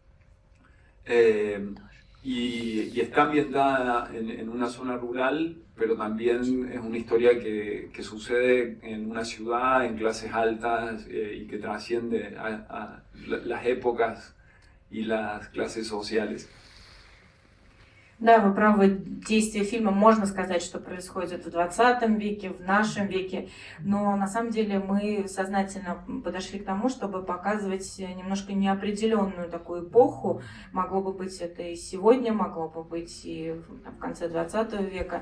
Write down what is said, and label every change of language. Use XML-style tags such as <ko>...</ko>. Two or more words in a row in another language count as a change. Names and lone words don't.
<es>y está ambientada en una zona rural, pero también es una historia que sucede en una ciudad, en clases altas, y que trasciende a las épocas и las clases sociales.</es> <ru>Да, вы правы, действие фильма, можно сказать, что происходит в 20 веке, в нашем веке, но на самом деле мы сознательно подошли к тому, чтобы показывать немножко неопределенную такую эпоху. Могло бы быть это и сегодня, могло бы быть и в конце 20 века.</ru>